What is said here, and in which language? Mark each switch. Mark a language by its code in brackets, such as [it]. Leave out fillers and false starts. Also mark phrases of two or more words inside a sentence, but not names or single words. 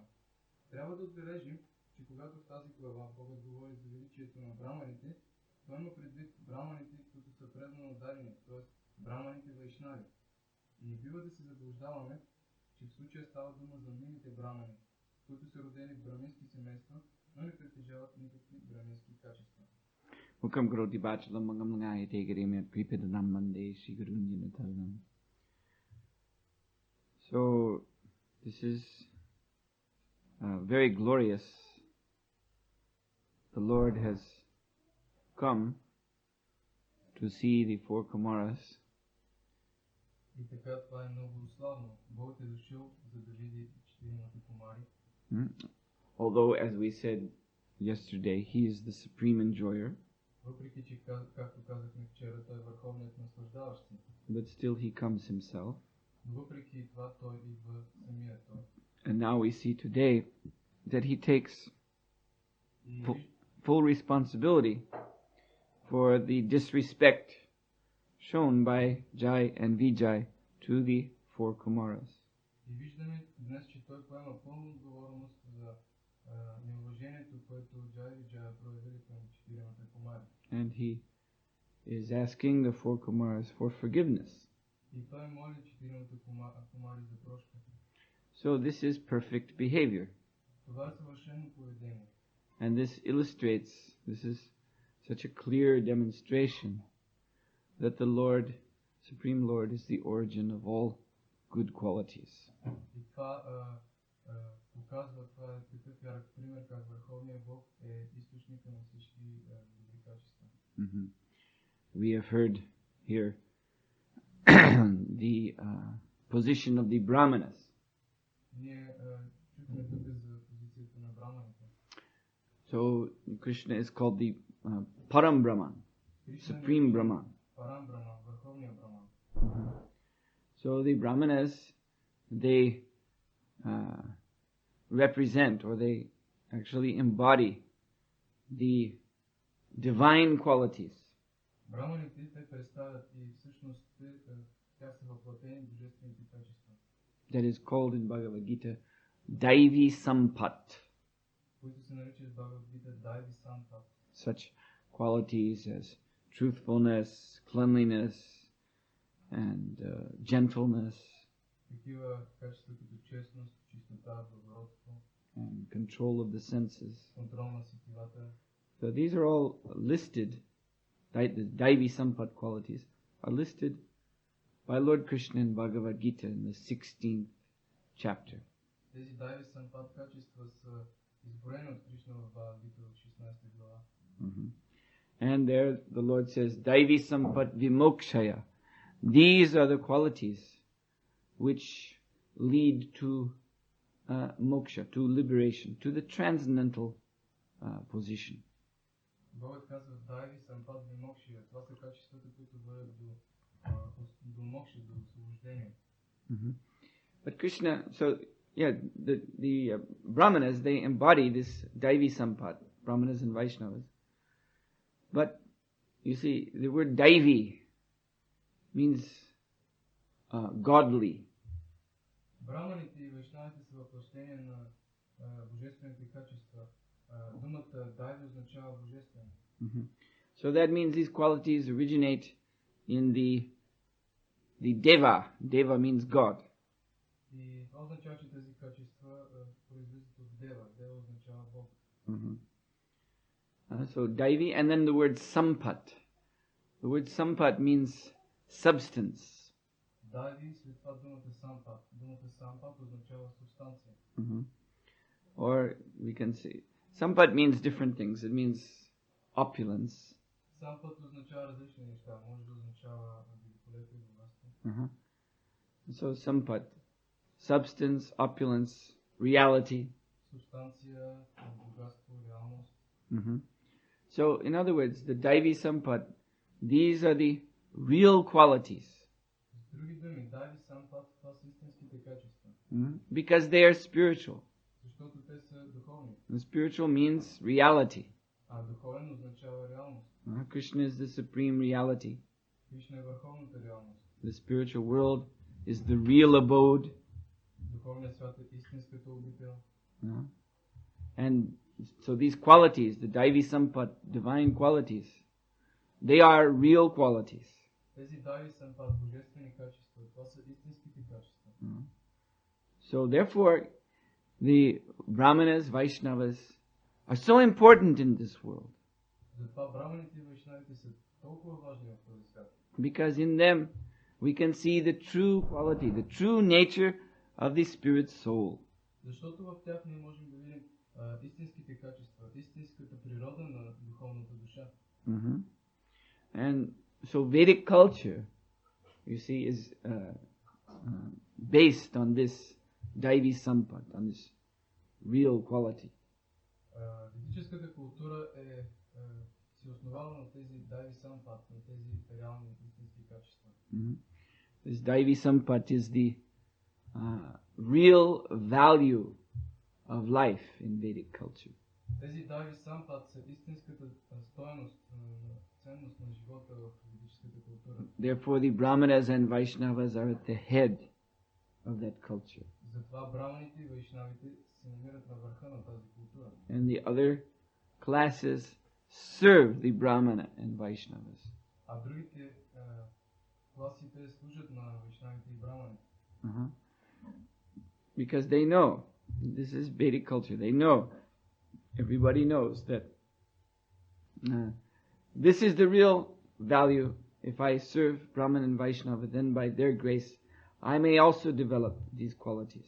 [bg] Трябва да отбележим, че когато в тази глава Богът говори за величието на браманите, той има предвид браманите, които са преданно ударени, т.е. браманите вайшнави. Не бива да се заблуждаваме, че в случая става дума за милите брамани, които са родени в брамински семейства, но не притежават никакви брамински качества. Mukam karoti bachalam mangam ngai te garime pripedanam mande shigurunjinatalam. [en] So this is very glorious. The Lord has come to see the four Kumaras. [bg] И така, това е много славно. Бог е дошъл, за да види четиримата кумари. [en] Although, as we said yesterday, he is the supreme enjoyer. [bg] Въпреки че, както казахме вчера, той е върховният наслаждаващ се. [en] But still he comes himself. [bg] Въпреки това, той идва самия той. [en] And now we see today that he takes full responsibility for the disrespect shown by Jai and Vijay to the four Kumaras. [bg] И виждаме днес, че той поема пълна отговорност за неуважението, което Джай и Виджая проявили към четиримата кумари. [en] And he is asking the four Kumaras for forgiveness. [bg] И той моли четиримата кумари за прошка. [en] So this is perfect behavior. [bg] Това е съвършено поведение. [en] And this illustrates, this is such a clear demonstration that the Lord, Supreme Lord, is the origin of all good qualities. [bg] И това показва, това е такъв ярък пример, как Върховният Бог е източника на всички добри качества. [en] We have heard here the position of the Brahmanas. [bg] Ние чухме тук за позицията на браманите. [en] So Krishna is called the [sa] परम ब्रह्मन्, [en] Supreme Brahman. [sa] परम ब्रह्मन्, [bg] Върховният Брахман. [en] So the Brahmanas, they represent, or they actually embody the divine qualities. [bg] Браманите те представят и всъщност тя са въплатени божествените качества. [en] That is called in Bhagavad Gita [sa] दैवी सम्पत्. [bg] Които се наричат в Бхагавад Гита [sa] दैवी सम्पत्. [en] Such qualities as truthfulness, cleanliness, and gentleness, [bg] Такива качества като честност, чистота, благородство, [en] and control of the senses. [bg] контрол на сетивата. [en] So these are all listed, the [sa] दैवी सम्पत् [en] qualities are listed by Lord Krishna in Bhagavad Gita in the 16th chapter. [bg] Тези [sa] दैवी सम्पत् [bg] качества са изброени от Кришна Кришна в Бхагавад-гита в 16 глава. [en] And there the Lord says, [sa] दैवी सम्पत् विमोक्षाय. [en] These are the qualities which lead to moksha, to liberation, to the transcendental position. [bg] Богът казва, [sa] दैवी सम्पद् विमोक्षाय. [bg] Това са качествата, които водят до мокша, до освобождение. [en] But Krishna, so yeah, the Brahmanas, they embody this [sa] दैवी सम्पत्, [en] Brahmanas and Vaishnavas. But you see, the word Daivi means godly. [bg] Браманите и вайшнавите са въплъщение на божествените качества. Думата Дайви означава божествен. [en] So that means these qualities originate in the Deva. Deva means God. [bg] И това означава, че тези качества произлизат от Дева. Дева означава Бог. [en] So Daivi, and then the word Sampat. The word Sampat means substance. [bg] Дайви, след това думата Сампат. Думата Сампат означава субстанция. [en] Or we can say, Sampat means different things. It means opulence. [bg] Сампат означава различни неща. Може да означава великолепие, богатство. [en] So Sampat, substance, opulence, reality. [bg] Субстанция, богатство, реалност. [en] So in other words, the [sa] दैवी सम्पत्, [en] these are the real qualities. [bg] С други думи, [sa] दैवी सम्पत्, [bg] това са истинските качества. [en] Because they are spiritual. [bg] Защото те са духовни. [en] And spiritual means reality. [bg] А духовен означава реалност. [en] Krishna is the supreme reality. [bg] Кришна е върховната реалност. [en] The spiritual world is the real abode. [bg] Духовният свят е истинската обител. [en] And so these qualities, the [sa] दैवी सम्पत्, [en] divine qualities, they are real qualities. [bg] Тези [sa] दैवी सम्पत्, [bg] божествени качества, това са истинските качества. [en] So therefore, the Brahmanas, Vaishnavas are so important in this world. [bg] Затова браманите и вайшнавите са толкова важни в този свят. [en] Because in them we can see the true quality, the true nature of the spirit soul. [bg] Защото в тях ние можем да видим истинските качества, истинската природа на духовната душа. [en] And so Vedic culture, you see, is based on this [sa] दैवी सम्पत्, [en] on this real quality. [bg] Ведическата култура се основава на тези [sa] दैवी सम्पत्, [bg] на тези реални истински качества. [en] This [sa] दैवी सम्पत् [en] is the real value of life in Vedic culture. [bg] Тези [sa] दैवी सम्पत् [bg] са истинската стойност, ценност на живота в ведическата култура. [en] Therefore the Brahmanas and Vaishnavas are at the head of that culture. [bg] Затова браманите и вайшнавите се намират на върха на тази култура. [en] And the other classes serve the Brahmana and Vaishnavas. [bg] А другите класите служат на вайшнавите и браманите. [en] Because they know, this is Vedic culture, they know, everybody knows that this is the real value. If I serve Brahman and Vaishnava, then by their grace, I may also develop these qualities.